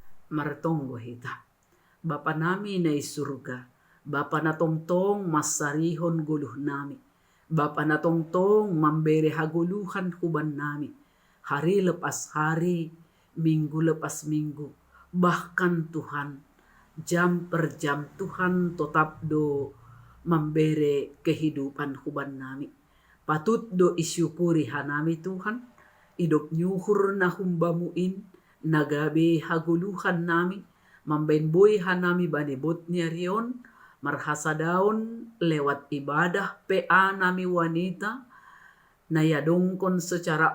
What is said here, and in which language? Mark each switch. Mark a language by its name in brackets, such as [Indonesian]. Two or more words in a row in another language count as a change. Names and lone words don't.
[Batak Simalungun] martonggo hita. Bapa nami na isurga, Bapa na tongtong masarihon guluh nami. Bapa na tongtong memberi haguluhan kuban nami. [Indonesian] Hari lepas hari, minggu lepas minggu. Bahkan Tuhan, jam per jam Tuhan tetap do memberi kehidupan [Batak Simalungun] kuban nami. Patut do isyukuri hanami Tuhan. Hidup nyuhur na humbamuin, nagabe haguluhan nami. Membenbui hanami banibut rion, marhasa daun lewat ibadah PA nami wanita, nayadongkon secara